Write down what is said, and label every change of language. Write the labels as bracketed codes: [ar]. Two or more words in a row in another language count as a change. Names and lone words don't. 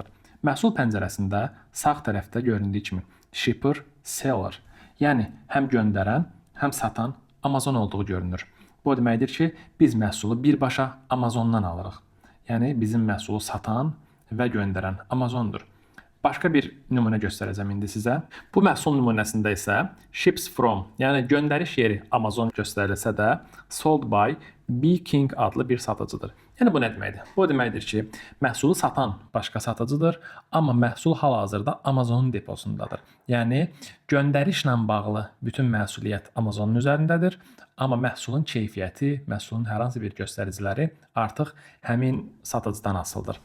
[az] Məhsul pəncərəsində sağ tərəfdə göründüyü kimi [en] shipper, seller, [az] yəni həm göndərən, həm satan Amazon olduğu görünür. Bu deməkdir ki, biz məhsulu birbaşa Amazondan alırıq. Yəni bizim məhsulu satan və göndərən Amazondur. Başqa bir nümunə göstərəcəm indi sizə. Bu məhsul nümunəsində isə [en] ships from, [az] yəni göndəriş yeri Amazon göstərilsə də, [en] sold by [az] King adlı bir satıcıdır. Yəni bu nə deməkdir? Bu deməkdir ki, məhsulu satan başqa satıcıdır, amma məhsul hal-hazırda Amazonun deposundadır. Yəni göndərişlə bağlı bütün məsuliyyət Amazonun üzərindədir, amma məhsulun keyfiyyəti, məhsulun hər hansı bir göstəriciləri artıq həmin satıcıdan asılıdır.